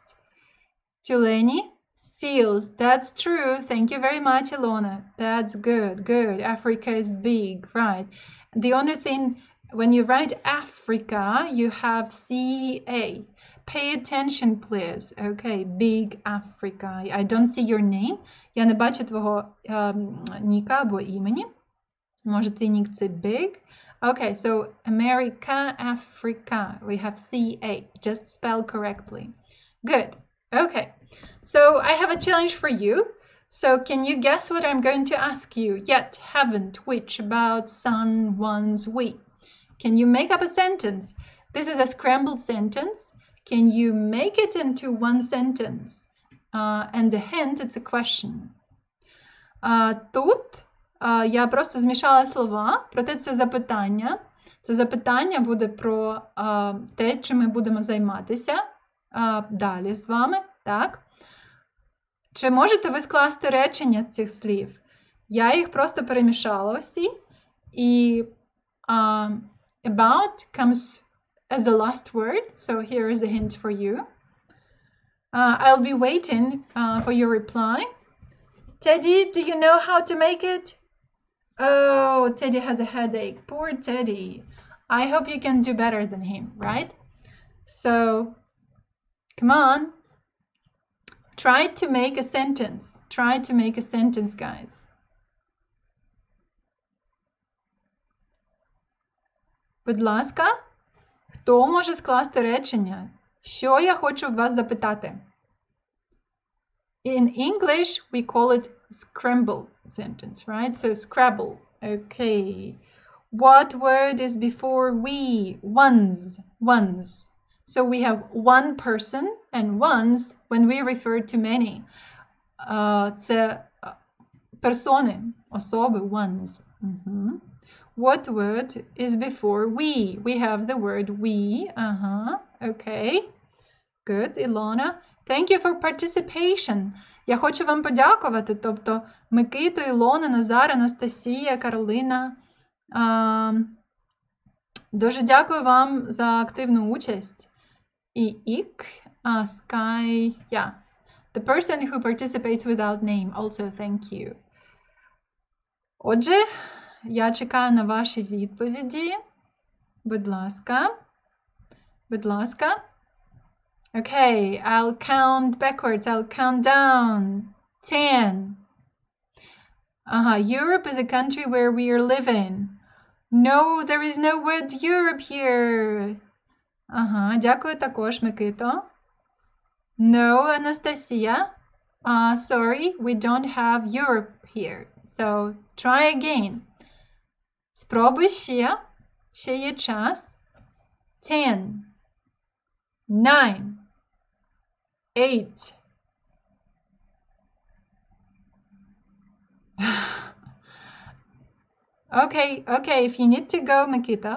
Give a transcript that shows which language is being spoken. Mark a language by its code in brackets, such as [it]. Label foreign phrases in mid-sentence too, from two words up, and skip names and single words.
[en] Tuleni, seals, that's true. Thank you very much, Ilona. That's good, good. Africa is big, right? The only thing, when you write Africa, you have CA. Pay attention, please. Okay, big Africa. I don't see your name. [uk] Я не бачу твого ніка або імені. Може, твій нік це big? [en] Okay, so America, Africa. We have CA. Just spell correctly. Good. Okay. So I have a challenge for you. So can you guess what I'm going to ask you? Yet, haven't, which, about, sun, once, we. Can you make up a sentence? This is a scrambled sentence. Can you make it into one sentence? And the hint, it's a question. [uk] Тут я просто змішала слова, проте це запитання. Це запитання буде про те, чим ми будемо займатися далі з вами. Так? Чи можете ви скласти речення з цих слів? Я їх просто перемішала всі. [en] І about comes as the last word. So here is the hint for you. I'll be waiting for your reply. Teddy, do you know how to make it? Oh, Teddy has a headache. Poor Teddy. I hope you can do better than him, right? So, come on. Try to make a sentence. Try to make a sentence, guys. [uk] Будь ласка, хто може скласти речення? Що я хочу в вас запитати? [en] In English, we call it scrambled sentence, right? So Scrabble. Okay. What word is before we? Ones. Ones. So we have one person and ones when we refer to many. [uk] Це персони, особи, [en] ones. What word is before we? We have the word we. Okay. Good, Ilona. Thank you for participation. [uk] Я хочу вам подякувати, тобто Микита, Ілона, Назар, Анастасія, Каролина. Дуже дякую вам за активну участь. І ік, [en] Sky, yeah. The person who participates without name, also thank you. [uk] Отже, я чекаю на ваші відповіді. Будь ласка. Будь ласка. [en] Okay, I'll count backwards. I'll count down. 10. Europe is a country where we are living. No, there is no word Europe here. [uk] Дякую також, Микито. [en] No, Anastasia. Sorry, we don't have Europe here. So, try again. [uk] Спробуй ще. Ще є час. 10. 9. 8. [en] Okay, if you need to go, Mikita.